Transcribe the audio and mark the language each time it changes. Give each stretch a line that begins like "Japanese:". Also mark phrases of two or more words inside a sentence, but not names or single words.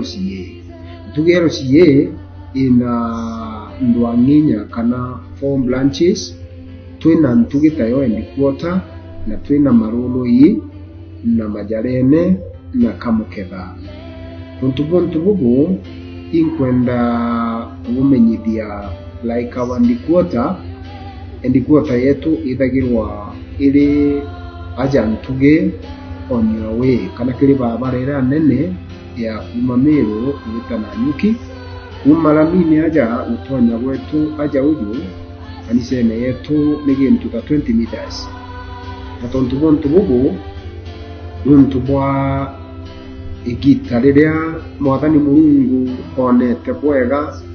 Meru: LCA ina ndwanginya kana 4 branches twina Ntugi tayo Headquarter na twina Maroloi na Majarene na Kamuketha tuntu bubu inkwenda kumenyithia
English: like our Headquarter
Meru: yetu ithagirwa iri aja Ntugi
English: on your way
Meru: kana kiri barabara nene ya kuma Meru kuita Nanyuki Malamini aja utonya wetu aja uju kanisene yetu nigintu ta 20 meters na tontu bubu nuntu bwa igitarire mwathani Mulungu onete bwega